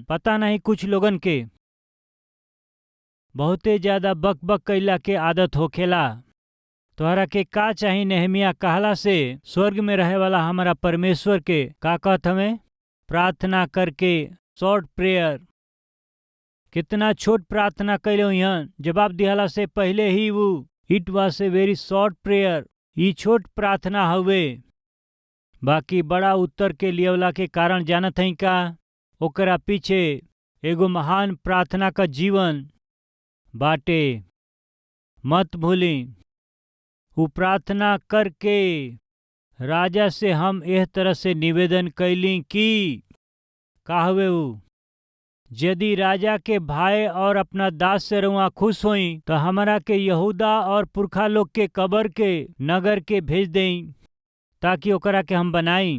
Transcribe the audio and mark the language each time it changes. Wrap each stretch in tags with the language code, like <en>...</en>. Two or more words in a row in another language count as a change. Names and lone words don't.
<bho>पता नहीं कुछ लोगन के बहुते ज्यादा बक बक कैला के आदत होखेला। तोहरा के का चाही नेहमिया कहला से स्वर्ग में रहे वाला हमारा परमेश्वर के का कहत हमें, प्रार्थना करके</bho> <en>short prayer.</en> <bho>कितना छोट प्रार्थना कैले यहाँ जवाब दिहला से पहले ही वो</bho> <en>it was a very short prayer.</en> <bho>ये छोट प्रार्थना हवे, बाकी बड़ा उत्तर के लियवला के कारण जानत हई का ओकरा पीछे एगो महान प्रार्थना का जीवन बाटे। मत भूली वो प्रार्थना करके राजा से हम एह तरह से निवेदन कैली कि का हवे वो, यदि राजा के भाई और अपना दास से रुआ खुश होई तो हमारा के यहूदा और पुरखा लोग के कब्र के नगर के भेज देई ताकि ओकरा के हम बनाई।</bho>